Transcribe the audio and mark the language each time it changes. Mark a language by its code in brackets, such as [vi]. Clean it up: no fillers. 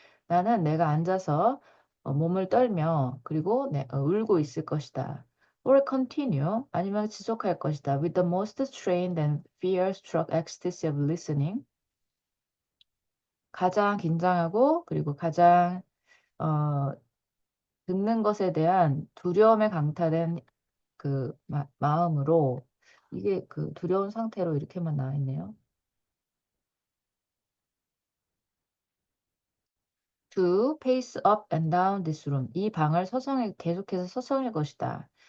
[ko] 나는 내가 앉아서 몸을 떨며 그리고 울고 있을 것이다. [en] Or continue [ko] 아니면 지속할 것이다. [en] With the most strained and fear-struck ecstasy of listening. [ko] 가장 긴장하고 그리고 가장 어, 듣는 것에 대한 두려움에 강타된 그 마음으로 이게 그 두려운 상태로 이렇게만 나와 있네요. [en] To pace up and down this room. [ko] 이 방을 계속해서 서성일 것이다.